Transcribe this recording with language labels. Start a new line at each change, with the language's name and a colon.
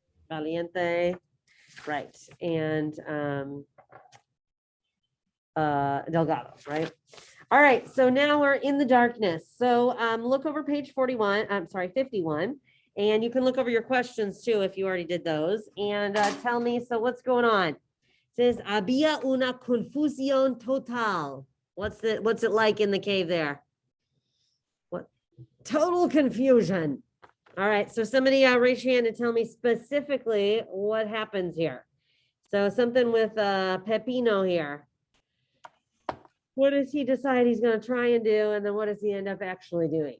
English: Valiente, right, and Delgado, right? All right, so now we're in the darkness. So look over page 41, I'm sorry, 51, and you can look over your questions too if you already did those, and tell me, so what's going on? It says,
Spanish: había una confusión total.
English: What's it like in the cave there? What? Total confusion. All right, so somebody raise your hand and tell me specifically what happens here. So something with Pepino here. What does he decide he's gonna try and do, and then what does he end up actually doing?